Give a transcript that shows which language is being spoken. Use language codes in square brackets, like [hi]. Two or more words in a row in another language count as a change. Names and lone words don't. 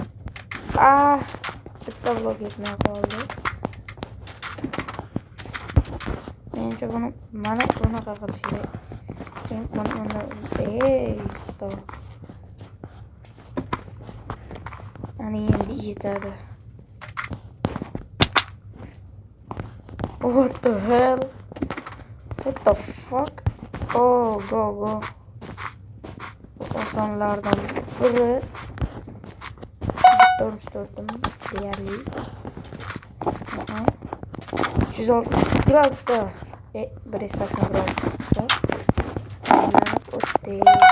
[uz] Bitta blok yetmay qoldi. Menimcha buni mana bunaqa qilish kerak. Mana stop. Ana endi yetadi. [en] What the hell? What the fuck? Oh, go. [uz] Osonlardan biri. Bitta urinishdim deyarli. 160 gradusda. 180 gradusda. O'tdik.